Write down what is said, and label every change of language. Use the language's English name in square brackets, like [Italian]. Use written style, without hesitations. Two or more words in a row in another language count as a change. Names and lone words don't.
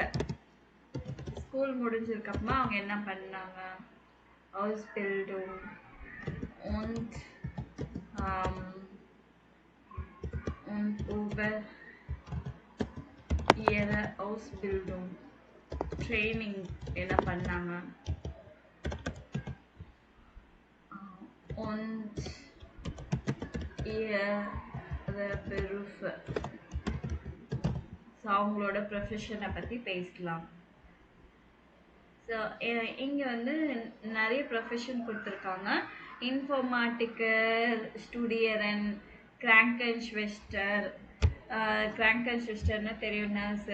[Tamil] ஸ்கூல் முடிஞ்சதுக்கப்புறமா அவங்க என்ன பண்ணாங்க, [German] Ausbildung und über ihre Ausbildung Training [Tamil] என்ன பண்ணாங்க [German] und ihre Berufe. [Tamil] ஸோ அவங்களோட ப்ரொஃபஷனை பற்றி பேசலாம். ஸோ இங்கே வந்து நிறைய ப்ரொஃபஷன் கொடுத்துருக்காங்க. [German] Informatiker, Studieren, Krankenschwester. [Tamil] கிராங்கன்ஸ்வெஸ்டர்னு தெரியும், நர்ஸு.